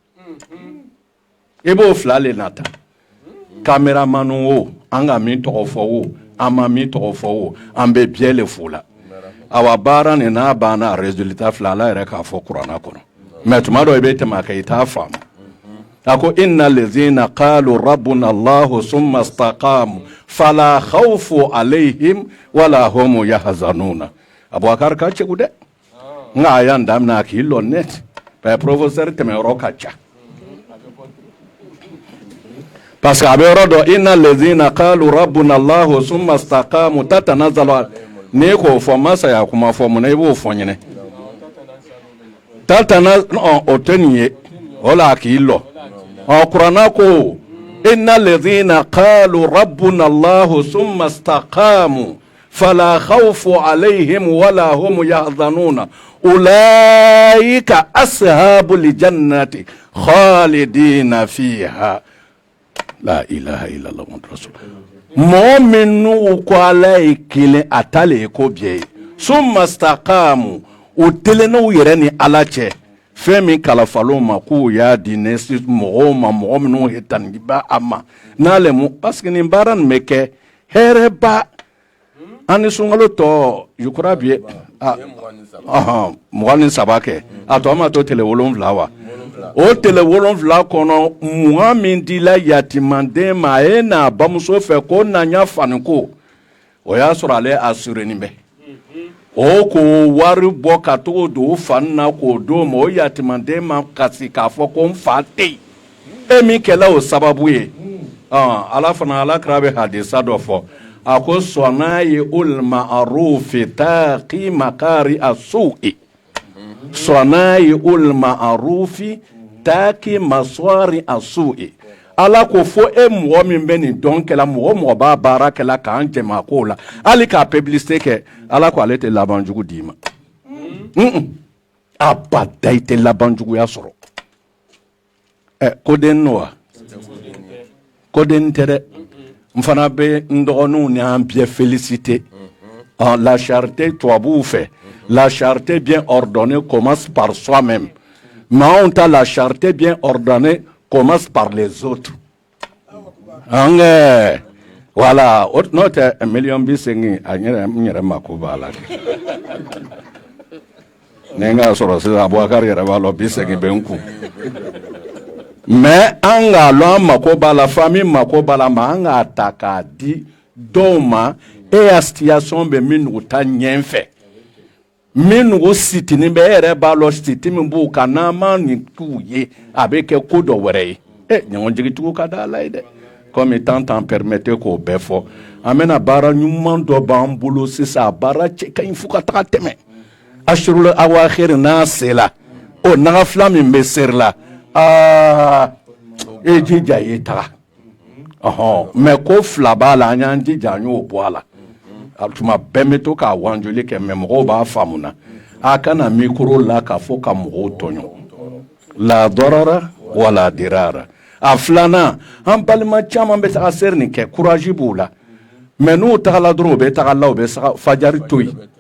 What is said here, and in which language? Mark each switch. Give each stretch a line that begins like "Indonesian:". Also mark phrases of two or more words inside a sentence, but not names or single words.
Bambara: i b'o fila le nata caméraman o an ka min tɔgɔ fɔ o an ma min tɔgɔ fɔ o an bɛ bɛɛ le fo la awa baara nin n'a banna résultat fila ala yɛrɛ k'a fɔ kuranna kɔnɔ mais tuma dɔ i bɛ tɛmɛ a kan i t'a faamu a ko
Arabic: إن الذين قالوا ربنا الله ثم استقاموا فلا خوف عليهم ولا هم يحزنون
Bambara: Abubakar ka cɛgu dɛ nka a y'an daminɛ a k'i lɔ net mais professeur tɛmɛyɔrɔ ka ca
French: parce que
Bambara: a bɛ yɔrɔ dɔ
Arabic: إن الذين قالوا ربنا الله ثم استقاموا تتنزل
Bambara: n'i k'o fɔ masaya kuma fɔ mun na i b'o fɔ ɲinɛ tatana o tɛ nin ye o la a k'i lɔ kuranna ko
Arabic: إن الذين قالوا ربنا الله ثم استقاموا فلا خوف عليهم ولا هم يحزنون أولئك أصحاب الجنة خالدين فيها لا إله إلا الله محمد رسول الله
Bambara: mɔgɔ min n'u ko ala ye kelen a ta le ye ko bɛɛ ye
Arabic: ثم استقاموا
Bambara: u telenn'u yɛrɛ ni ala cɛ fɛn min kalifal'o ma k'u y'a di mɔgɔw ma mɔgɔ minnu hetaniba a ma n'ale mu
French: parce que
Bambara: nin baara nin bɛ kɛ hɛrɛba an ni sunkalo tɔ
French: je crois bien
Bambara: 23 kɛ a tɔ ma to tile 7 wa o tele wolonfila kɔnɔ mugan min dila yatimanden ma a ye n'a bamuso fɛ ko na ɲa fani ko o y'a sɔrɔ ale assurenin bɛ o k'o wari bɔ ka togo don o fani na k'o d'o ma o yatimanden ma kasi k'a fɔ ko n fa tɛ yen e min kɛla o sababu ye ala fana alakira bɛ hadisa dɔ fɔ a ko sɔnna ye
Arabic: المعروف تقي مكاره السوء
Bambara: sɔnna ye
Arabic: المعروف تقي مصارع السوء
Bambara: ala ko fo e mɔgɔ min bɛ nin dɔn kɛla mɔgɔ b'a baara kɛla k'an jɛma ko la hali k'a publicité kɛ ala ko ale tɛ laban jugu d'i ma abada i tɛ laban juguya sɔrɔ koden n'o wa koden tɛ dɛ n fana bɛ n dɔgɔninw ni an bɛɛ féliciter
French: la charité
Bambara: tubabuw fɛ
French: la charité bien ordonnée commence par soi-même
Bambara: mais anw ta
French: la charité bien ordonnée commence par les autres.
Bambara: Voilà, n'o tɛ 1,5 a yɛrɛ mako b'a la ni n ka sɔrɔ sisan Abubakari yɛrɛ b'a lɔ 50 bɛ n kun mais an k'a lɔn an mako b'a la famille mako b'a la ma an k'a ta k'a di dɔw ma e ya situation bɛ minnu ta ɲɛfɛ minnu sitini bɛ e yɛrɛ b'a lɔ siti min b'u kan n'an ma nin t'u ye a bɛ kɛ ko dɔ wɛrɛ ye ɲɔgɔn jigitigiw ka da ala ye dɛ
French: comme temps permettait
Bambara: k'o bɛɛ fɔ an bɛna baara ɲuman dɔ b'an bolo sisan a baara cɛ ka ɲi fo ka taga tɛmɛ
Arabic: العشر الأواخر
Bambara: n'a sela o nagafila min bɛ seri la e jija ye taga mais ko fila b'a la an y'an jija an y'o bɔ a la tuma bɛɛ bɛ to k'a wanjoli kɛ mais mɔgɔw b'a faamu na a kana micro la k'a fɔ ka mɔgɔw tɔɲɔ la darara wala dirara a filanan an balima caman bɛ taga seri nin kɛ courage b'u la mais n'u tagala dɔrɔn u bɛ taga la u bɛ fajari to yen